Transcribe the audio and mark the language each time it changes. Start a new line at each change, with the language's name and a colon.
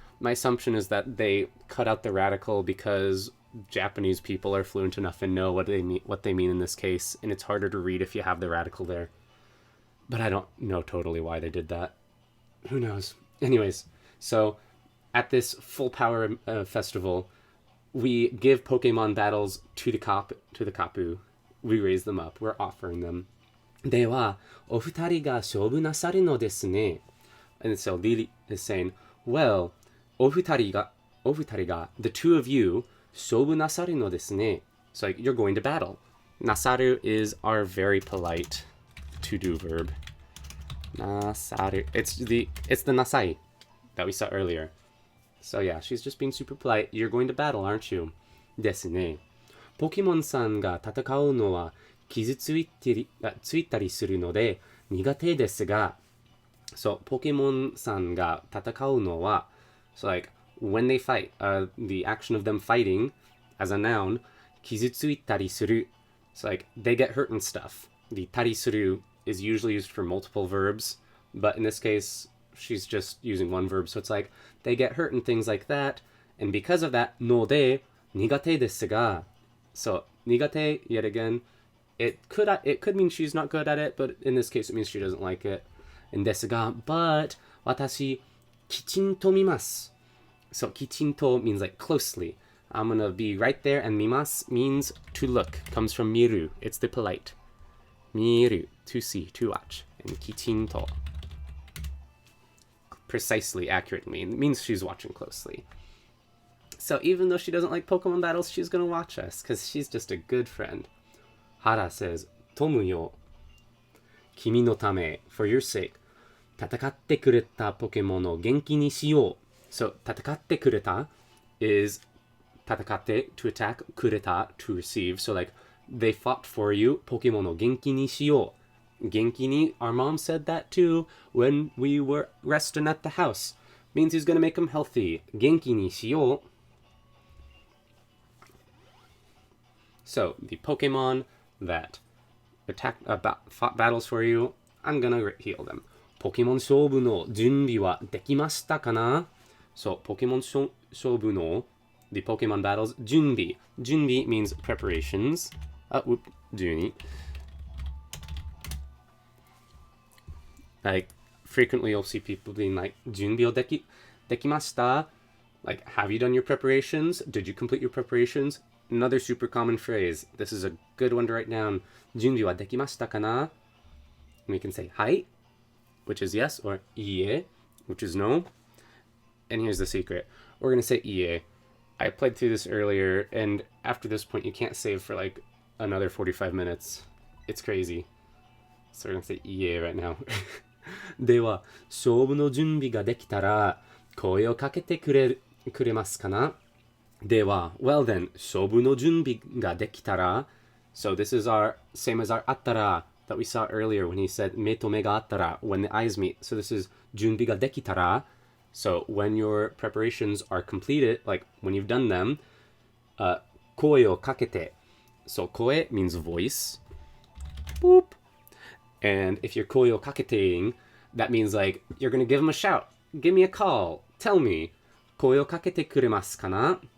English: My assumption is that they cut out the radical because Japanese people are fluent enough and know what they mean in this case, and it's harder to read if you have the radical there. But I don't know totally why they did that. Who knows? Anyways, so at this full power festival, we give Pokemon battles to the Kapu. We raise them up. We're offering them.
Japanese: では、お二人が勝負なさるのですね.
English: And so Lily is saying, well, お二人が, the two of you,
Japanese: 勝負なさるのですね.
English: So like, you're going to battle. Nasaru is our very polite to-do verb. Nasaru. It's the nasai that we saw earlier. So yeah, she's just being super polite. You're going to battle, aren't you?
Japanese: ですね. ポケモンさんが戦うのは傷ついたりするので苦手ですが、
English: so ポケモンさんが戦うのは, so like when they fight, the action of them fighting as a noun, 傷ついたりする, so like they get hurt and stuff. The たりする is usually used for multiple verbs, but in this case, she's just using one verb, so it's like they get hurt and things like that, and because of that,
Japanese: ので苦手ですが,
English: so 苦手, yet again, it could mean she's not good at it, but in this case it means she doesn't like it.
Japanese: And ですが, but 私きちんと見ます.
English: So きちんと means like closely. I'm gonna be right there, and 見ます means to look. Comes from 見る. It's the polite. 見る, to see, to watch. And きちんと, precisely, accurately, it means she's watching closely. So even though she doesn't like Pokemon battles, she's gonna watch us, because she's just a good friend. Hara says,
Japanese: トムよ、君のため,
English: for your sake,
Japanese: 戦ってくれたポケモンを元気にしよう.
English: So, 戦ってくれた is 戦って to attack, くれた to receive. So like, they fought for you,
Japanese: ポケモンを元気にしよう.
English: 元気に, our mom said that too when we were resting at the house. Means he's gonna make them healthy.
Japanese: 元気にしよう.
English: So, the Pokemon that fought battles for you, I'm gonna heal them.
Japanese: ポケモン勝負の準備はできましたかな?
English: So, ポケモン勝負の the Pokemon battles, 準備. 準備 means preparations. 準備. Like, frequently you'll see people being like,
Japanese: 準備をできました?
English: Like, have you done your preparations? Did you complete your preparations? Another super common phrase. This is a good one to write down.
Japanese: 準備はできましたかな?
English: And we can say はい, which is yes, or いいえ, which is no. And here's the secret. We're going to say いいえ. I played through this earlier, and after this point, you can't save for like another 45 minutes. It's crazy. So we're going to say いいえ right now.
Japanese: では、勝負の準備ができたら、声をかけてくれますかな?
English: では, well then,
Japanese: 勝負の準備ができたら,
English: so this is our, same as our あったら that we saw earlier when he said 目と目があったら, when the eyes meet. So this is
Japanese: 準備ができたら,
English: so when your preparations are completed, like when you've done them, 声をかけて. So 声 means voice. Boop. And if you're 声をかけてing, that means like, you're going to give him a shout. Give me a call. Tell me.
Japanese: 声をかけてくれますかな?